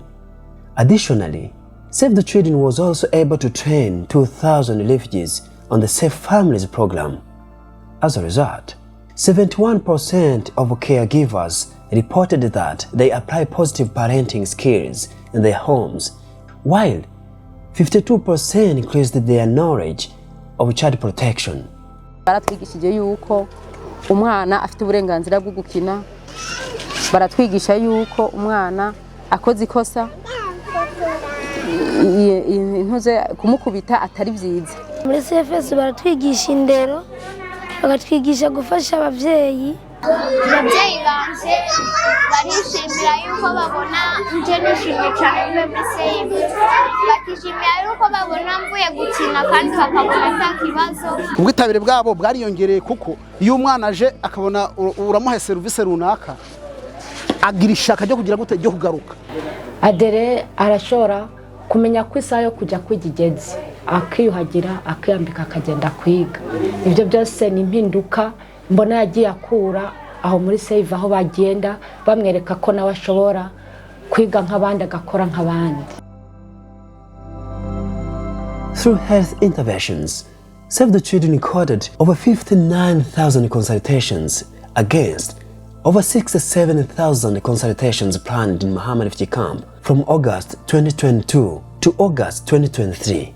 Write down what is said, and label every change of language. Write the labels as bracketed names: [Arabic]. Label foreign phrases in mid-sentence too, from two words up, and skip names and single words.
[English] Additionally, Save the Children was also able to train 2,000 refugees on the Safe Families program. As a result, 71% of caregivers reported that they apply positive parenting skills in their homes, while 52% increased their knowledge of child protection. [Rundi] Baratwigishije yuko umwana afite uburenganzira bwo gukina, baratwigisha yuko umwana akoze ikosa intuze kumukubita atari byiza. Muri CFS baratwigisha indero, bagatwigisha gufasha abavyeyi. Abavyeyi banje barishimira yuko babona nje nishimye cyane muri Save. Bakishimira yuko babona mvuye gukina kandi bakabona nta kibazo. Ubwitabire bwabo bwariyongereye kuko iyo umwana aje akabona uramuha service runaka agira ishaka ryo kugira gute ryo kugaruka. Adere arashora kumenya ko isaha yo kujya kwigigeze akiyuhagira akiyambika akagenda kwiga. Ibyo byose ni impinduka mbona yagiye akura aho muri Save aho bagenda bamwereka ko nawe ashobora kwiga nk'abandi agakora nk'abandi. [English] Through health interventions, Save the Children recorded over 59,000 consultations against over 67,000 consultations planned in Mahama refugee camp from August 2022 to August 2023.